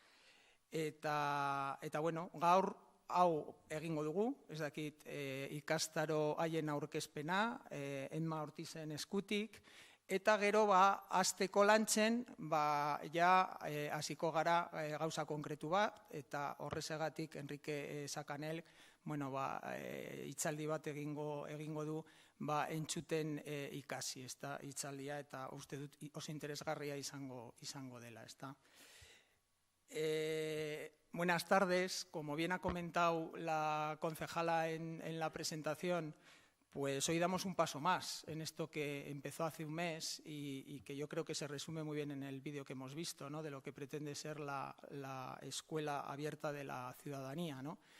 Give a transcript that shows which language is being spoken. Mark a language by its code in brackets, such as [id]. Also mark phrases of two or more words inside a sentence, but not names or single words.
[eu] Eta, bueno, gaur hau egingo dugu, ez dakit ikastaro haien aurkezpena, Enma Ortizen eskutik, eta gero hasteko lantzen, hasiko gara gauza konkretu bat, eta horrezegatik Enrique Sacanel, hitzaldi bat egingo du, entzuten ikasi, ezta, hitzaldia, eta uste dut oso interesgarria izango dela, ezta. [es] Buenas tardes. Como bien ha comentado la concejala en la presentación, pues hoy damos un paso más en esto que empezó hace un mes y que yo creo que se resume muy bien en el vídeo que hemos visto, ¿no? De lo que pretende ser la escuela abierta de la ciudadanía, ¿no?